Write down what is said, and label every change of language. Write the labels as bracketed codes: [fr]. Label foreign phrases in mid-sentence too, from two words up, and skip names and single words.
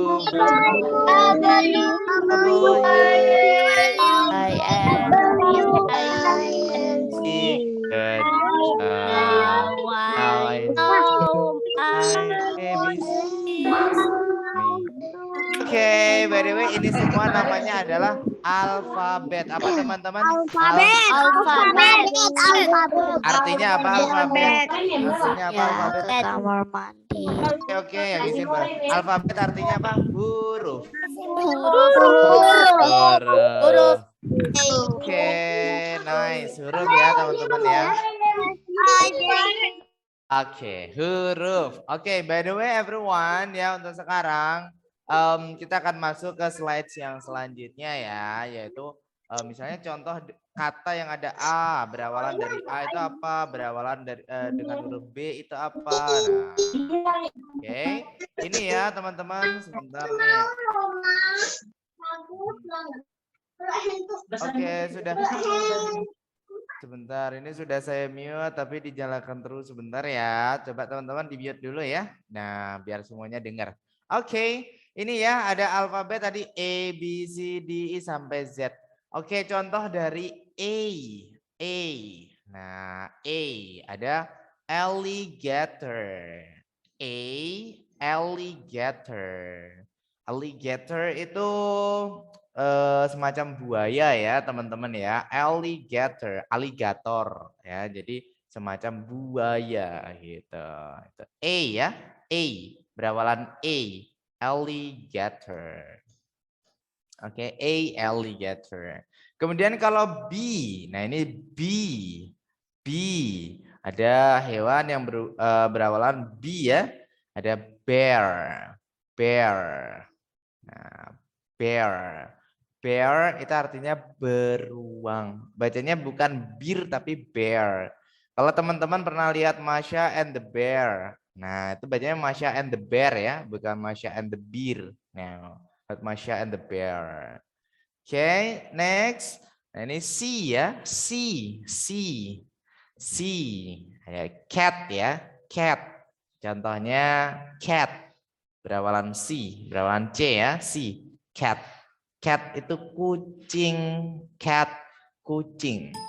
[en] Good. [id] Now I Oke, [en] by the way [id] ini semua namanya adalah alfabet. Apa teman-teman? Artinya apa alfabet? Artinya apa alfabet? Ke kamar mandi. Oke, ya di sini. Alfabet artinya apa? Huruf. [en] Oke, nice. [id] Huruf ya teman-teman ya. Oke, huruf. Oke, [en] by the way everyone [id] ya untuk sekarang kita akan masuk ke slides yang selanjutnya ya, yaitu misalnya contoh kata yang ada A, berawalan dari A itu apa, berawalan dari dengan huruf B itu apa. Nah, oke, ini ya teman-teman sebentar nih. Oke, sudah. Sebentar, ini sudah saya mute tapi dinyalakan terus sebentar ya. Coba teman-teman di mute dulu ya. Nah, biar semuanya dengar. Oke, ini ya ada alfabet tadi A, B, C, D, E sampai Z. Oke, contoh dari A. A. Nah, A ada alligator. A, alligator. Alligator itu semacam buaya ya teman-teman ya, alligator ya, jadi semacam buaya gitu. A ya, A berawalan A, alligator. Oke, A alligator. Kemudian kalau B, nah ini B ada hewan yang berawalan B ya, ada bear. Nah, bear itu artinya beruang. Bacanya bukan bir tapi bear. Kalau teman-teman pernah lihat Masha and the Bear. Nah, itu bacanya Masha and the Bear ya, bukan Masha and the Beer. Nah, Masha and the Bear. [en] Oke, next. [id] Nah, ini C ya. C. Ya, cat ya, cat. Contohnya cat. Berawalan C, berawalan C ya, C. Cat. Cat itu kucing. Cat, kucing.